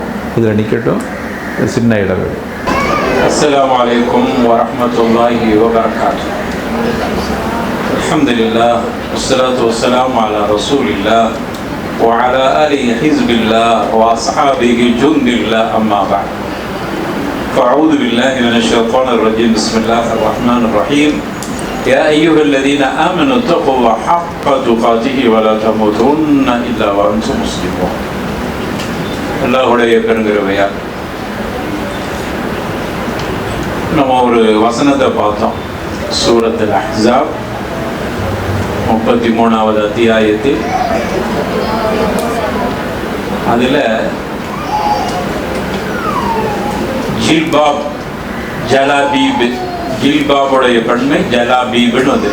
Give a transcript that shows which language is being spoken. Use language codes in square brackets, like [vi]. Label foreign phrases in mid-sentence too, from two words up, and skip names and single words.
[ta] இதில் நிற்கட்டும், ஒரு சின்ன இடைவெளி. [ar] السلام عليكم ورحمة الله وبركاته. الحمد لله والصلاة والسلام على رسول الله وعلى آله حزب الله وأصحابه جند الله أما بعد. فأعوذ بالله من الشيطان الرجيم. بسم الله الرحمن الرحيم. يا أيها الذين آمنوا اتقوا الله حق تقاته ولا تموتن إلا وأنتم مسلمون. [ta] அல்லாஹ்வுடைய பெருங்கிருபையால் நம்ம ஒரு வசனத்தை பார்த்தோம். சூரத்துல் அஹ்ஸாப் 33வது அத்தியாயத்தில். அதில் ஜில்பாப், ஜலாபீப், ஜில்பாபுடைய பன்மை ஜலாபீப்னு வந்து.